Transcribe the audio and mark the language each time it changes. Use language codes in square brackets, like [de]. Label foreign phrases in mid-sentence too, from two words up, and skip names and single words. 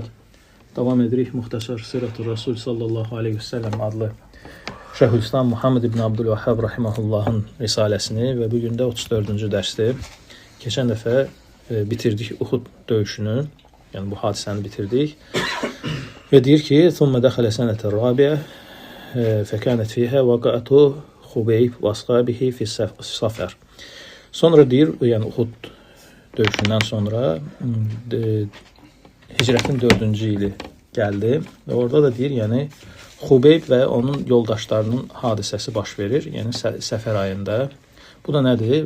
[az] Davam edirik Muxtasar Sirət-ü Rasul [ar] صلى الله عليه وسلم [az] adlı Şeyhülislam Muhammed ibn Abdülvahhab rahimahullahın risaləsini və bugün də 34-cü dərsdir. Keçən dəfə bitirdik Uhud döyüşünü, yəni bu hadisəni bitirdik. Və deyir ki, [ar] ثُمَّ دَخَلَ سَنَةَ الرَّابِعَةِ فَكَانَتْ فِيهَا وَقَعَةُ خُبَيْبَ وَأَصْحَابِهِ فِي السَّفَرِ. [az] Sonra deyir, yəni Uhud döyüşündən sonra Hicrətin 4-cü ili gəldi və orada da deyir, yəni Xubeyb və onun yoldaşlarının hadisəsi baş verir, yəni səfər ayında. Bu da nədir?